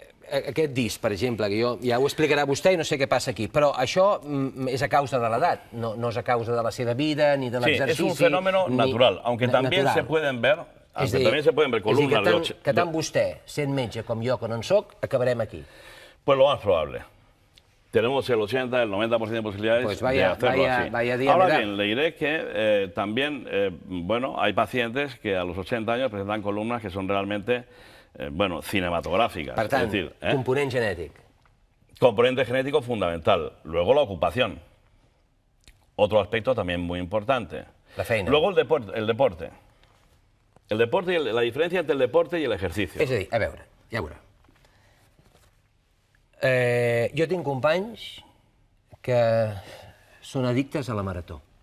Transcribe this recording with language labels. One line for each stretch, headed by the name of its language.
Catalan: aquest disc, per exemple, que ja ho explicarà vostè i no sé què passa aquí, però això és a causa de l'edat, no és a causa de la seva vida ni de l'exercici.
Spanish: Sí, es un fenómeno natural, aunque también se pueden ver, columnas.
Catalan: Que tant vostè, sent metge com jo, que no en soc, acabarem aquí.
Spanish: Pues lo más probable. Tenemos el 80, el 90% de posibilidades de hacerlo así. Ahora bien, le diré que también, bueno, hay pacientes que a los 80 años presentan columnas que son realmente, bueno, cinematográficas.
Catalan: Per tant, component genètic.
Spanish: Componente genético fundamental. Luego la ocupación. Otro aspecto también muy importante.
Catalan: La feina.
Spanish: Luego el deporte. El deporte, la diferencia entre el deporte y el ejercicio.
Catalan: És a dir, a veure, ja veurà. Jo tinc companys que són addictes a la marató.